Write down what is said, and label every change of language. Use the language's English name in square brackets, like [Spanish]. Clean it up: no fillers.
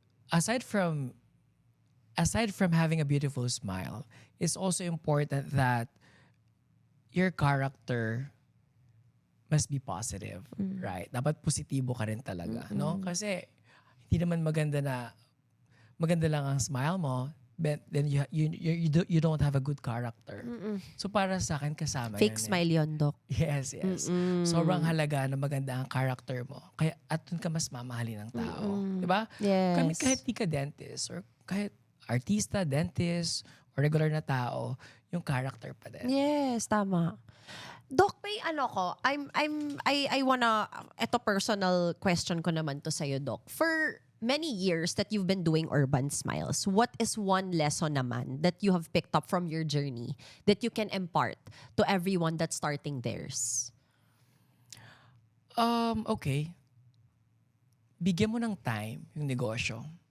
[English] Aside from having a beautiful smile, it's also important that your character must be positive, right? [Filipino] Dapat positibo ka rin talaga, no? Kasi hindi naman maganda lang ang smile mo, [English] but then you don't have a good character. [Filipino] So para sa akin kasama [English] Fake [Filipino] yan. [English] smile yon, Doc. Yes. [Filipino] Sobrang halaga na maganda ang character mo. Kaya at dun ka mas mamahalin ng tao. 'Di ba? [English] Yes. [Filipino] Kami kahit di ka dentist or kahit artista, dentist, or regular na tao, yung character pa din. Yes, tama. Doc, may I wanna, eto personal question ko naman to sa'yo, Doc. [English] For many years that you've been doing Urban Smiles, what is one lesson naman that you have picked up from your journey that you can impart to everyone that's starting theirs? Okay. [Filipino] Bigyan mo ng time yung negosyo.